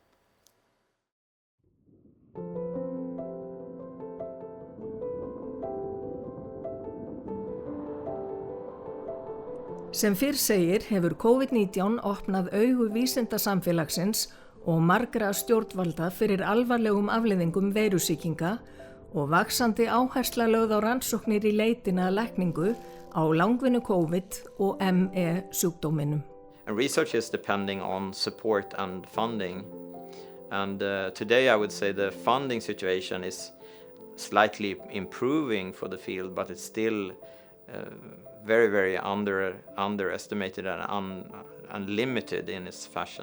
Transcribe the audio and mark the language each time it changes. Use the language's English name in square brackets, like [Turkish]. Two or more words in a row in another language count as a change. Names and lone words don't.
[Icelandic] Sem fyrr segir hefur COVID-19 opnað augu vísindasamfélagsins og margra stjórnvalda fyrir alvarlegum afleiðingum veirusýkinga og vaxandi áhersla lögð á rannsóknir í leitina að lækningu á langvinnu COVID og ME sjúkdóminum. [English] And research is depending on support and funding. And today I would say the funding situation is slightly improving for the field, but it's still very, very underestimated and unlimited in its fashion.